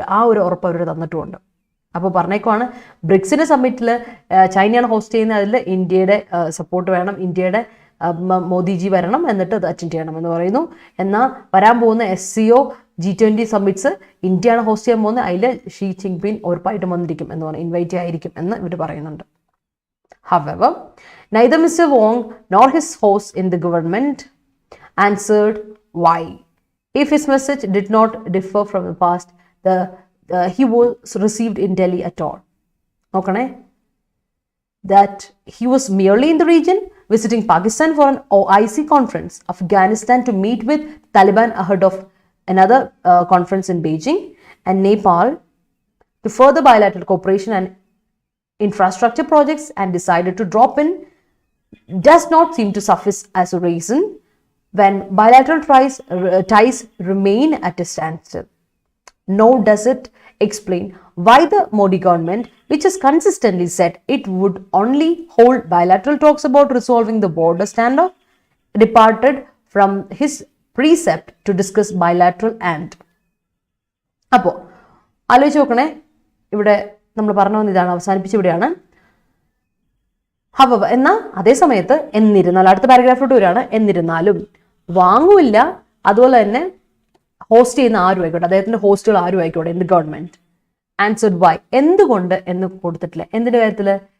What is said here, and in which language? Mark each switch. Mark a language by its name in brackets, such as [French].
[Malayalam] ആ ഒരു ഉറപ്പ് അവർ തന്നിട്ടുമുണ്ട്. അപ്പോൾ പറഞ്ഞേക്കുവാണ് ബ്രിക്സിൻ്റെ സമ്മിറ്റിൽ ചൈനയാണ് ഹോസ്റ്റ് ചെയ്യുന്നത്, അതിൽ ഇന്ത്യയുടെ സപ്പോർട്ട് വേണം, ഇന്ത്യയുടെ മോദിജി വരണം, എന്നിട്ട് അത് അറ്റൻഡ് ചെയ്യണം എന്ന് പറയുന്നു. എന്നാൽ വരാൻ പോകുന്ന SCO G20 സമ്മിറ്റ്സ് ഇന്ത്യയാണ് ഹോസ്റ്റ് ചെയ്യാൻ പോകുന്നത്, അതിൽ ഷീ ജിൻപിങ് ഉറപ്പായിട്ടും വന്നിരിക്കും എന്ന് പറഞ്ഞു, ഇൻവൈറ്റ് ആയിരിക്കും എന്ന് ഇവർ പറയുന്നുണ്ട്. [English] However, neither Mr. Wong nor his host in the government answered why. If his message did not differ from the past, the he was received in Delhi at all. Okay? That he was merely in the region visiting Pakistan for an OIC conference, Afghanistan to meet with Taliban ahead of another conference in Beijing, and Nepal to further bilateral cooperation and infrastructure projects, and decided to drop in, does not seem to suffice as a reason when bilateral ties remain at a standstill. Nor does it explain why the Modi government, which has consistently said it would only hold bilateral talks about resolving the border standoff, departed from his precept to discuss bilateral and. [Malayalam] അപ്പോൾ ആലോചിച്ച് നോക്കണേ, ഇവിടെ നമ്മൾ പറഞ്ഞു വന്ന ഇതാണ്, അവസാനിപ്പിച്ച് ഇവിടെയാണ്. ഹവ എന്നാൽ അതേ സമയത്ത് എന്നിരുന്നാലും അടുത്ത പാരഗ്രാഫിലോട്ട് വരികയാണ്. എന്നിരുന്നാലും വാങ്ങൂല്ല, അതുപോലെ തന്നെ ഹോസ്റ്റ് ചെയ്യുന്ന ആരും ആയിക്കോട്ടെ, അദ്ദേഹത്തിന്റെ ഹോസ്റ്റുകൾ ആരും ആയിക്കോട്ടെ, എന്ത് [English] government answered why, [Malayalam] എന്തുകൊണ്ട് എന്ന് കൊടുത്തിട്ടില്ല. എന്തിന്റെ കാര്യത്തില്?